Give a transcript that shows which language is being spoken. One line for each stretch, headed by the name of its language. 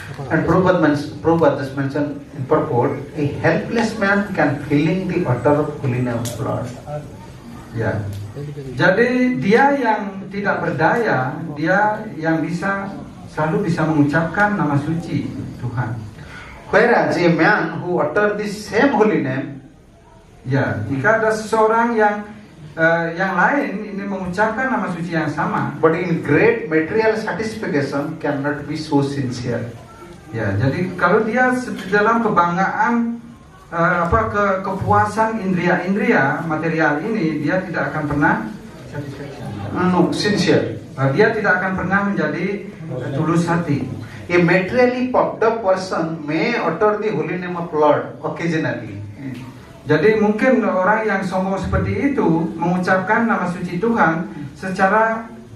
English: And Prabhupada just mentioned in purport, a helpless man can feeling the utter holiness of Lord.
Indonesian: Ya. Jadi dia yang tidak berdaya, dia yang selalu bisa mengucapkan nama suci Tuhan.
English: Whereas a man who utter the same holy name,
Indonesian: ya, jika ada seseorang yang lain ini mengucapkan nama suci yang sama,
English: but in great material satisfaction cannot be so sincere.
Indonesian: Ya, jadi kalau dia dalam kebanggaan kepuasan indria material ini, dia tidak akan pernah
English: No, sincere.
Indonesian: dia tidak akan pernah menjadi tulus hati.
English: A materially puffed up person may utter the holy name of Lord occasionally.
Indonesian: Jadi mungkin orang yang sombong seperti itu mengucapkan nama suci Tuhan secara